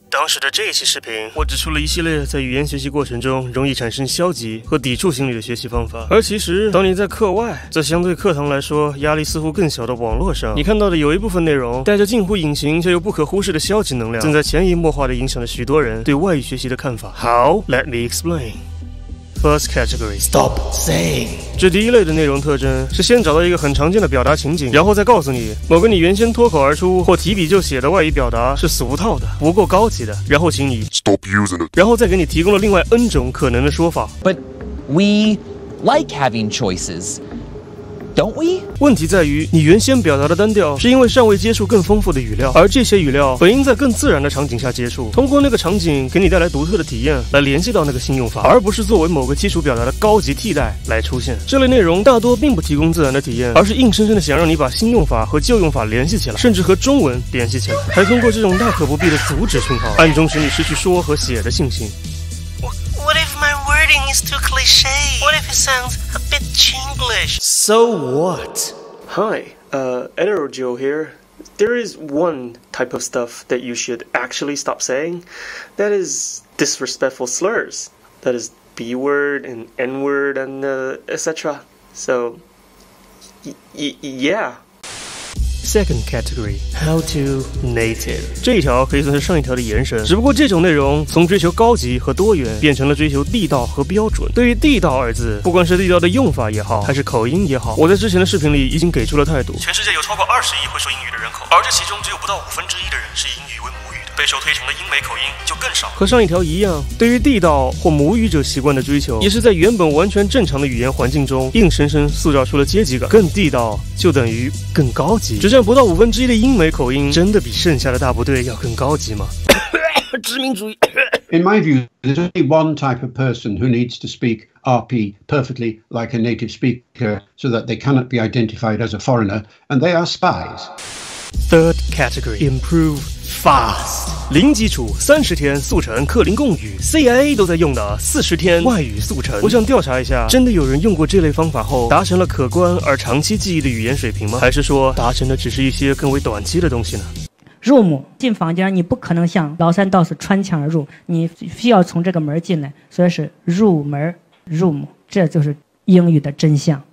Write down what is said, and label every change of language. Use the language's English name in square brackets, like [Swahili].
[Chinese] 当时的这一期视频，我指出了一系列在语言学习过程中容易产生消极和抵触心理的学习方法。而其实，当你在课外，在相对课堂来说压力似乎更小的网络上，你看到的有一部分内容带着近乎隐形却又不可忽视的消极能量，正在潜移默化地影响着许多人对外语学习的看法。 [English] How? Let me explain.First category, stop saying. [Chinese] 这第一类的内容特征是先找到一个很常见的表达情景，然后再告诉你某个你原先脱口而出或提笔就写的外语表达是俗套的、不够高级的，然后请你 [English] stop using it， [Chinese] 然后再给你提供了另外 N 种可能的说法。 [English] But we like having choices.Don't we? [Chinese] 问题在于，你原先表达的单调是因为尚未接触更丰富的语料，而这些语料本应在更自然的场景下接触，通过那个场景给你带来独特的体验，来联系到那个新用法，而不是作为某个基础表达的高级替代来出现。这类内容大多并不提供自然的体验，而是硬生生的想让你把新用法和旧用法联系起来，甚至和中文联系起来，还通过这种大可不必的阻止讯号，暗中使你失去说和写的信心。 [English] What if my wording is too cliché? What if it sounds a bit Chinglish? So what? Hi, Editor Joe here. There is one type of stuff that you should actually stop saying. That is disrespectful slurs. That is B word and N word and etc. So, yeah.Second category, how to native. [Chinese] 这一条可以算是上一条的延伸，只不过这种内容从追求高级和多元变成了追求地道和标准。对于地道二字，不管是地道的用法也好，还是口音也好，我在之前的视频里已经给出了态度。全世界有超过20亿会说英语的人口，而这其中只有不到1/5的人是以英语为母语的，被受推崇的英美口音就更少。和上一条一样，对于地道或母语者习惯的追求，也是在原本完全正常的语言环境中，硬生生塑造出了阶级感。更地道就等于更高级。只占不到1/5的英美口音，真的比剩下的大部队要更高级吗？殖民主义。 [English] In my view, there's only one type of person who needs to speak RP perfectly like a native speaker so that they cannot be identified as a foreigner, and they are spies. Third category, improve fast. [Chinese] 零基础30天速成克林贡语 ，CIA 都在用的40天外语速成。我想调查一下，真的有人用过这类方法后达成了可观而长期记忆的语言水平吗？还是说达成的只是一些更为短期的东西呢？入母进房间，你不可能像崂山道士穿墙而入，你需要从这个门进来，所以是入门入母，这就是英语的真相。